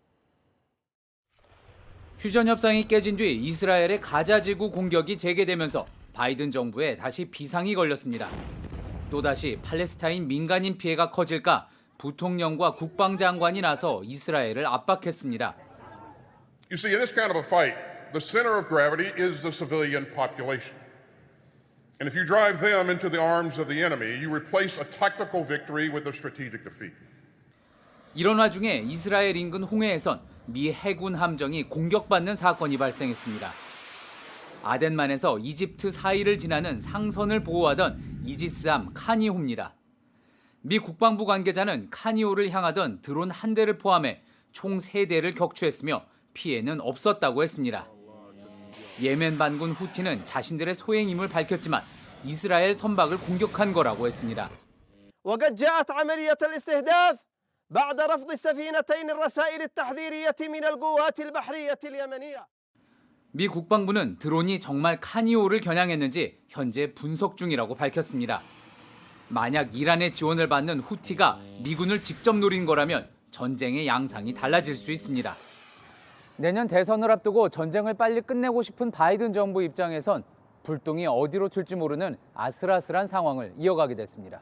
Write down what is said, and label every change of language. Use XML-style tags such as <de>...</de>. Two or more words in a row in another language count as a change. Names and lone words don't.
<ko>휴전 협상이 깨진 뒤 이스라엘의 가자 지구 공격이 재개되면서 바이든 정부에 다시 비상이 걸렸습니다. 또다시 팔레스타인 민간인 피해가 커질까 부통령과 국방장관이 나서 이스라엘을 압박했습니다.</ko> <en>You see, in this kind of a fight, the center of gravity is the civilian population. And if you drive them into the arms of the enemy, you replace a tactical victory with a strategic defeat.</en> <ko>이런 와중에 이스라엘 인근 홍해에선 미 해군 함정이 공격받는 사건이 발생했습니다. 아덴만에서 이집트 사이를 지나는 상선을 보호하던 이지스함 카니호입니다. 미 국방부 관계자는 카니호를 향하던 드론 한 대를 포함해 총 3대를 격추했으며 피해는 없었다고 했습니다. 예멘 반군 후티는 자신들의 소행임을 밝혔지만 이스라엘 선박을 공격한 거라고 했습니다.</ko> <ar>وقد جاءت عملية الاستهداف بعد رفض السفينتين الرسائل التحذيرية من القوات البحرية اليمنية.</ar> <ko>미 국방부는 드론이 정말 카니호를 겨냥했는지 현재 분석 중이라고 밝혔습니다. 만약 이란의 지원을 받는 후티가 미군을 직접 노린 거라면 전쟁의 양상이 달라질 수 있습니다. 내년 대선을 앞두고 전쟁을 빨리 끝내고 싶은 바이든 정부 입장에선 불똥이 어디로 튈지 모르는 아슬아슬한 상황을 이어가게 됐습니다.</ko>